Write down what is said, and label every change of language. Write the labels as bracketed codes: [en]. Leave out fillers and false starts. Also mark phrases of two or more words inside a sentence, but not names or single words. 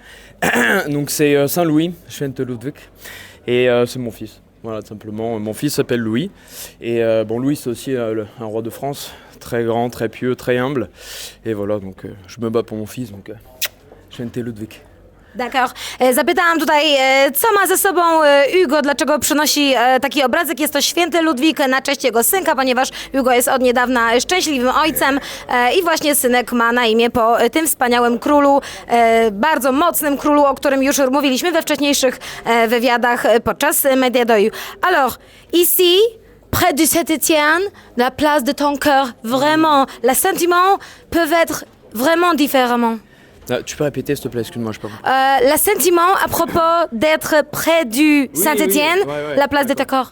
[fr] Donc c'est Saint-Louis, Schwente Ludwig, et c'est mon fils. Voilà, tout simplement. Mon fils s'appelle Louis. Et Louis, c'est aussi un roi de France. Très grand, très pieux, très humble. Et voilà, donc je me bats pour mon fils. Donc, Schwente Ludwig. D'accord. [pl] Zapytałam tutaj, co ma ze sobą Hugo, dlaczego przynosi taki obrazek. Jest to święty Ludwik na cześć jego synka, ponieważ Hugo jest od niedawna szczęśliwym ojcem i właśnie synek ma na imię po tym wspaniałym królu, bardzo mocnym królu, o którym już mówiliśmy we wcześniejszych wywiadach podczas Media Doju. [fr] Alors, ici, près du Saint-Étienne, la place de ton cœur, vraiment, les sentiments peuvent être vraiment différents. Tu peux répéter s'il te plaît, excuse-moi, je sais pas. Le sentiment à propos d'être près du Saint-Étienne, ouais, la place de ta corps.